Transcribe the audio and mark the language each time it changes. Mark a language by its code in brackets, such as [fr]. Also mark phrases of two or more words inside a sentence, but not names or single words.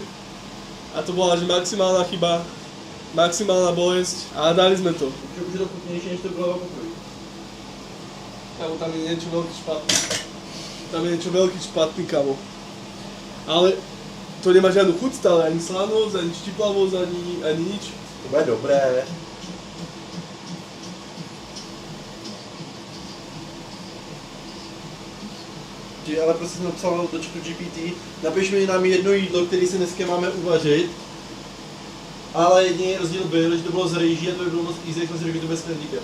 [sk] A to bola že maximálna chyba, maximálna bolesť a dali sme to. [cs] Už je to chutnější, než to bylo poprvé. [sk] Tam je niečo veľký špatný. Tam je niečo veľký špatný, kamo. Ale to nemá žiadnu chuť stále, ani slanosť, ani štiplavosť, ani nič. To bude dobré. [cs] Ale prostě jsem napsal do chatu GPT, napiš mi nám jedno jídlo, které si dneska máme uvařit. Ale jediný rozdíl byl, že to bylo z rejží a to by bylo moc easy, jak jsme si řekli, to bez knedlíkem.